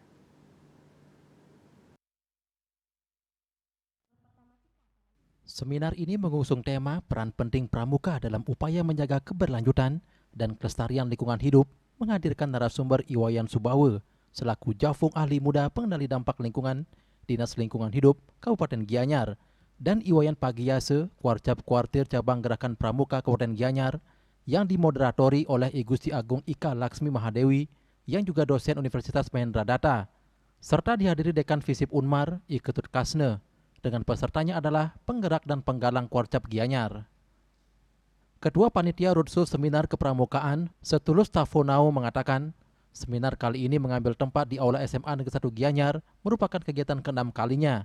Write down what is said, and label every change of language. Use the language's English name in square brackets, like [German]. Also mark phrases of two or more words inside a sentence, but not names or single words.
[Indonesian] Seminar ini mengusung tema peran penting pramuka dalam upaya menjaga keberlanjutan dan kelestarian lingkungan hidup, menghadirkan narasumber Iwayan Subawe selaku Jafung Ahli Muda Pengendali Dampak Lingkungan, Dinas Lingkungan Hidup, Kabupaten Gianyar, dan Iwayan Pagiyase, Kuarcap Kuartir Cabang Gerakan Pramuka Kabupaten Gianyar, yang dimoderatori oleh I Gusti Agung Ika Laksmi Mahadewi, yang juga dosen Universitas Mahendra Data, serta dihadiri Dekan Visip Unmar, I Ketut Kasne, dengan pesertanya adalah penggerak dan penggalang Kuarcap Gianyar. Ketua Panitia Roadshow Seminar Kepramukaan, Setulus Tafonao mengatakan, seminar kali ini mengambil tempat di Aula SMA Negeri 1 Gianyar merupakan kegiatan ke-6 kalinya.